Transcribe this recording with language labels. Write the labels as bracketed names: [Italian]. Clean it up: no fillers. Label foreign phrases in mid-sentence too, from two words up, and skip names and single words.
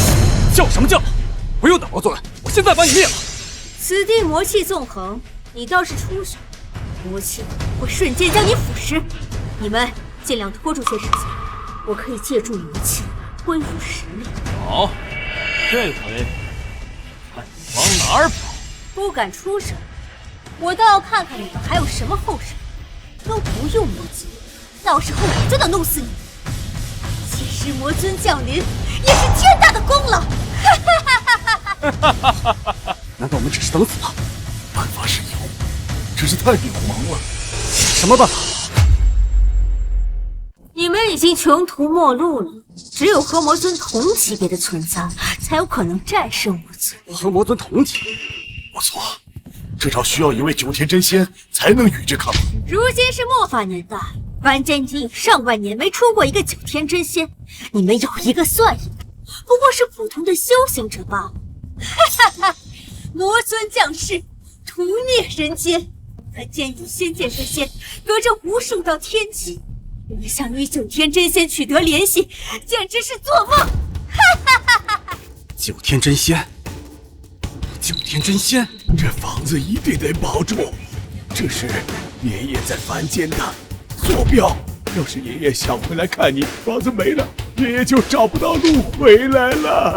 [Chinese] 叫什麼叫？不用等魔尊，我現在把你滅了！此地魔氣縱橫，你倒是出手，魔氣會瞬間將你腐蝕。你們盡量拖住些時間，我可以借助魔氣恢復實力。好，這回看你往哪兒跑！不敢出手，我倒要看看你們還有什麼後手。都不用魔尊，到時候我就能弄死你。其實魔尊降臨也是天大的功勞。難道我們只是等死了？辦法是有，只是太渺茫了。什麼辦法？你們已經窮途末路了，只有和魔尊同級別的存在，才有可能戰勝魔尊。和魔尊同級？不錯，這招需要一位9天真仙才能與之抗衡。如今是末法年代，凡間已經有上萬年沒出過一個9天真仙，你們有一個算一個，不過是普通的修行者罷了。哈哈哈！魔尊降世，屠孽人間，凡間與仙界之間隔着無數道天際，我們想與9天真仙取得聯繫，簡直是做夢！哈哈哈哈！9天真仙，9天真仙，這房子一定得保住，這是爺爺在凡間的坐標。要是爺爺想回來看你，房子沒了，爺爺就找不到路回來了。